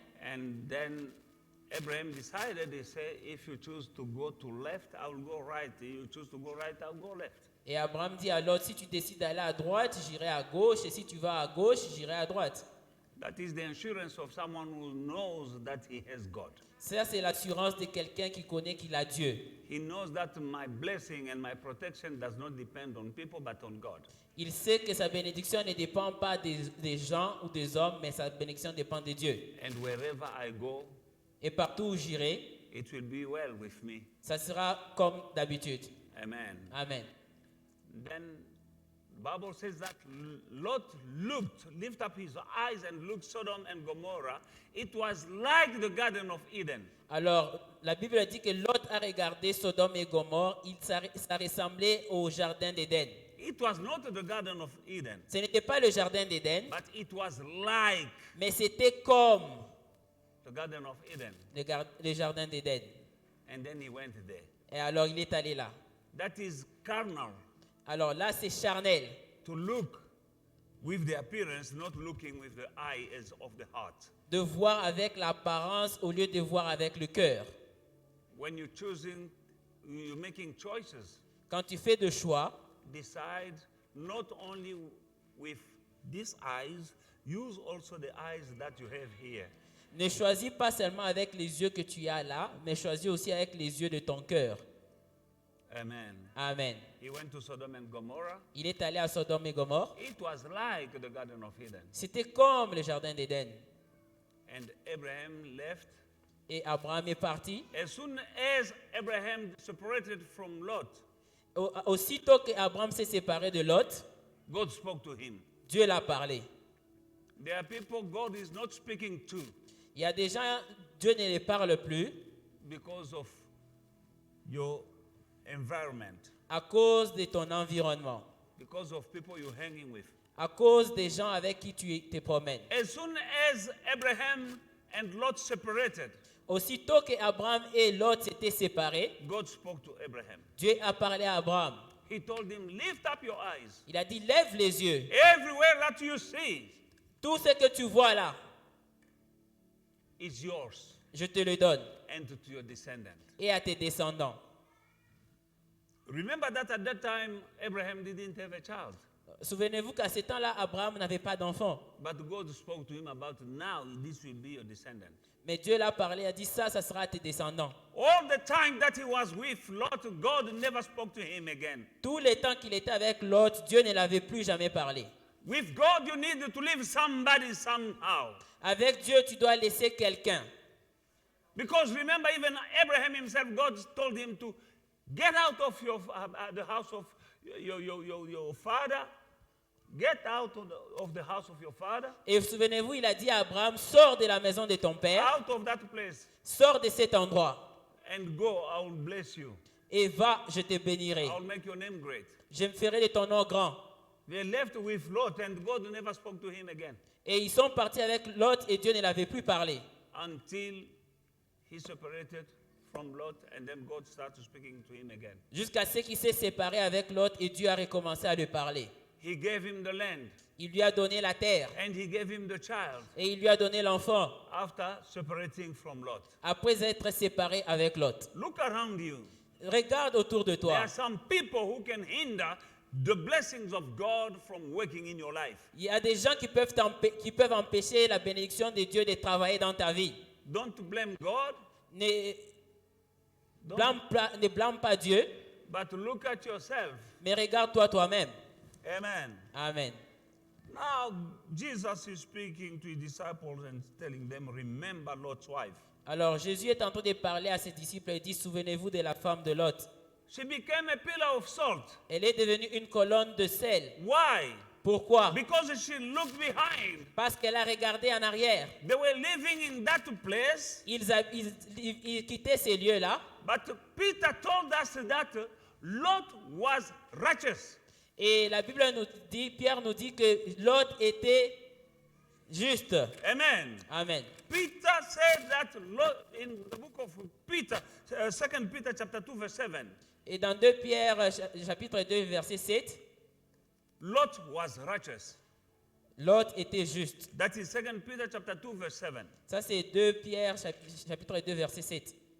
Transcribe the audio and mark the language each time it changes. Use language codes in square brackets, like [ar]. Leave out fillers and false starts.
[en] And then Abraham decided, he said, if you choose to go to left, I will go right. If you choose to go right, I'll go left. [fr] Et Abraham dit à Lot, si tu décides d'aller à droite, j'irai à gauche, et si tu vas à gauche, j'irai à droite. [en] That is the assurance of someone who knows that he has God. [fr] Ça, c'est l'assurance de quelqu'un qui connaît qu'il a Dieu. [en] He knows that my blessing and my protection does not depend on people but on God. [fr] Il sait que sa bénédiction ne dépend pas des gens ou des hommes, mais sa bénédiction dépend de Dieu. [en] And wherever I go, [fr] Et partout où j'irai, [en] it will be well with me. [fr] ça sera comme d'habitude. [en] Amen. [fr] Amen. [en] Then Bible says that Lot lift up his eyes and looked Sodom and Gomorrah. It was like the Garden of Eden. [fr] Alors, la Bible dit que Lot a regardé Sodome et Gomorrhe, ça ressemblait au jardin d'Éden. [en] It was not the Garden of Eden, [fr] Ce n'était pas le jardin d'Éden, [en] but it was like [fr] mais c'était comme [en] the Garden of Eden. [fr] le jardin d'Éden. [en] And then he went there. [fr] Et alors, il est allé là. [en] That is carnal, [fr] Alors là, c'est charnel. [en] to look with the appearance, not looking with the eye as of the heart. [fr] De voir avec l'apparence au lieu de voir avec le cœur. [en] When you're making choices, [fr] Quand tu fais des choix, [en] decide not only with these eyes, use also the eyes that you have here. [fr] ne choisis pas seulement avec les yeux que tu as là, mais choisis aussi avec les yeux de ton cœur. [en] Amen. [fr] Amen. [en] He went to Sodom and Gomorrah. [fr] Il est allé à Sodome et Gomorrhe. [en] It was like the Garden of Eden. [fr] C'était comme le jardin d'Éden. [en] And Abraham left. [fr] Et Abraham est parti. [en] As soon as Abraham separated from Lot, [fr] Aussitôt qu'Abraham s'est séparé de Lot, [en] God spoke to him. [fr] Dieu l'a parlé. [en] There are people God is not speaking to [fr] Il y a des gens, Dieu ne les parle plus [en] because of your environment, [fr] à cause de ton environnement, [en] because of people you're hanging with. [fr] à cause des gens avec qui tu te promènes. [en] As soon as Abraham and Lot separated, [fr] Aussitôt qu'Abraham et Lot s'étaient séparés, [en] God spoke to Abraham. [fr] Dieu a parlé à Abraham. [en] He told him, lift up your eyes. [fr] Il a dit, lève les yeux. [en] Everywhere that you see [fr] Tout ce que tu vois là, [en] is yours [fr] je te le donne. [en] and to your descendant. [fr] Et à tes descendants. [en] Remember that at that time, Abraham didn't have a child. [fr] Souvenez-vous qu'à ce temps-là, Abraham n'avait pas d'enfant. [en] But God spoke to him about now, this will be your descendant. [fr] Mais Dieu l'a parlé, a dit ça sera à tes descendants. [en] All the time that he was with Lot, God never spoke to him again. [fr] Tout le temps qu'il était avec Lot, Dieu ne l'avait plus jamais parlé. [en] With God, you need to leave somebody somehow. [fr] Avec Dieu, tu dois laisser quelqu'un. [en] Because remember, even Abraham himself, God told him to get out of the house of your father. Get out of the house of your father. [fr] Et souvenez-vous, il a dit à Abraham, sors de la maison de ton père, [en] Out of that place. [fr] sors de cet endroit [en] And go, I will bless you. [fr] et va, je te bénirai. [en] I will make your name great. [fr] Je me ferai de ton nom grand. [en] They left with Lot, and God never spoke to him again [fr] Et ils sont partis avec Lot et Dieu ne l'avait plus parlé. [en] until he separated from Lot, and then God started speaking to him again. [fr] Jusqu'à ce qu'il s'est séparé avec Lot et Dieu a recommencé à lui parler. [en] He gave him the land, [fr] Il lui a donné la terre [en] and he gave him the child [fr] et il lui a donné l'enfant [en] after separating from Lot. [fr] après être séparé avec Lot. [en] Look around you. [fr] Regarde autour de [en] There [fr] toi. [en] are some people who can hinder the blessings of God from working in your life. [fr] Il y a des gens qui peuvent empêcher la bénédiction de Dieu de travailler dans ta vie. [en] Don't blame God, [fr] Ne [en] don't- [fr] ne blâme pas Dieu, [en] but look at yourself. [fr] mais regarde-toi toi-même. [en] Amen. [fr] Amen. [en] Now, Jesus is speaking to his disciples and telling them, remember Lot's wife. [fr] Alors Jésus est en train de parler à ses disciples et dit, souvenez-vous de la femme de Lot. [en] She became a pillar of salt. [fr] Elle est devenue une colonne de sel. [en] Why? [fr] Pourquoi? [en] Because she looked behind. [fr] Parce qu'elle a regardé en arrière. [en] They were living in that place, [fr] Ils quittaient ces lieux-là. [en] but Peter told us that Lot was righteous. [fr] Et la Bible nous dit, Pierre nous dit que Lot était juste. [en] Amen. [fr] Amen. [en] Peter said that Lot, in the book of Peter, 2 Peter chapter 2, verse 7, [fr] Et dans 2 Pierre chapitre 2 verset 7, [en] Lot was righteous. [fr] Lot était juste. [en] That is 2 Peter chapter 2, verse 7. [fr] Ça c'est 2 Pierre chapitre 2 verset 7.